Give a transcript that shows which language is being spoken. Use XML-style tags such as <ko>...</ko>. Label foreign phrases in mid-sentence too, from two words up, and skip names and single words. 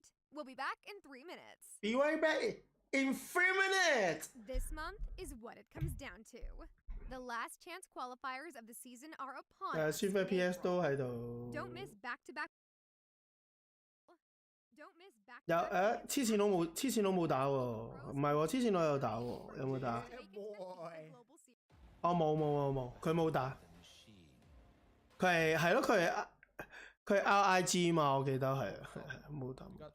<en>We'll be back in 3 minutes. Be right back in 3 minutes! This month is what it comes down to. The last chance qualifiers of the season are upon us.</en> <yue>Super PS 都喺度。</yue> <en>Don't miss back-to-back. Don't miss back.</en> <yue>有黐線佬冇打喎，唔係喎，黐線佬有打喎，有冇打？哦冇，佢冇打。佢係咯，佢係 RIG 嘛，我記得係冇打。</yue>